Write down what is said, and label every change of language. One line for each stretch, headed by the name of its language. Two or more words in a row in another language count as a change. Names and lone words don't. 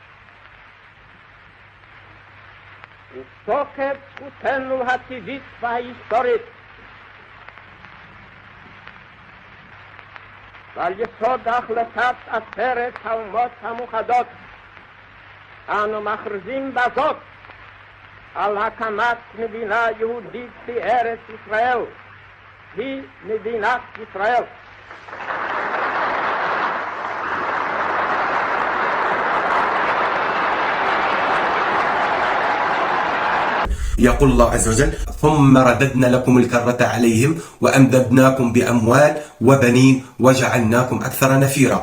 Hebrew: ותוקף זכותנו הטבעית וההיסטורית, ועל יסוד החלטת עצרת האומות המאוחדות, אנו מכריזים בזאת על הקמת מדינה יהודית בארץ ישראל, היא מדינת ישראל.
Arabic: يقول الله عز وجل: ثم رددنا لكم الكرة عليهم وأمددناكم بأموال وبنين وجعلناكم أكثر نفيرا.